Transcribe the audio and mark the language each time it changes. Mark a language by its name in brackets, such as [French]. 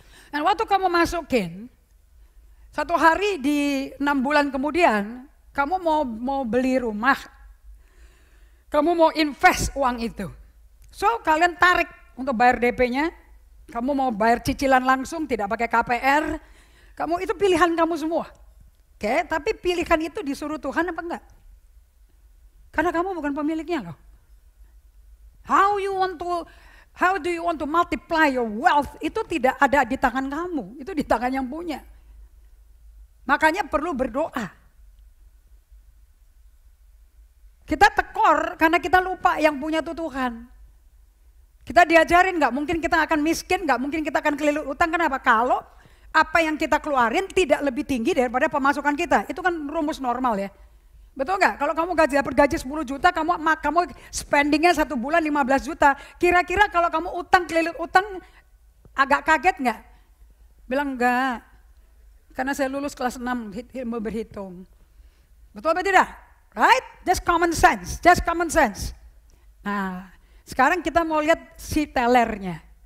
[Indonesian] Dan waktu kamu masukin, satu hari di 6 bulan kemudian, kamu mau beli rumah, kamu mau invest uang itu. So kalian tarik untuk bayar DP-nya, kamu mau bayar cicilan langsung, tidak pakai KPR, kamu itu pilihan kamu semua. Oke, tapi pilihan itu disuruh Tuhan apa enggak? Karena kamu bukan pemiliknya loh. [English] How do you want to multiply your wealth? [Indonesian] Itu tidak ada di tangan kamu, itu di tangan yang punya. Makanya perlu berdoa. Kita tekor karena kita lupa yang punya itu Tuhan. Kita diajarin nggak mungkin kita akan miskin, nggak mungkin kita akan kelilit utang. Kenapa? Kalau apa yang kita keluarin tidak lebih tinggi daripada pemasukan kita. Itu kan rumus normal ya. Betul nggak? Kalau kamu dapat gaji 10 juta, kamu spendingnya 1 bulan 15 juta. Kira-kira kalau kamu utang, kelilit utang, agak kaget nggak? Bilang enggak, karena saya lulus kelas 6 ilmu berhitung. Betul apa tidak? [English] Right? Just common sense, just common sense. [Indonesian] Nah, sekarang kita mau lihat si tellernya.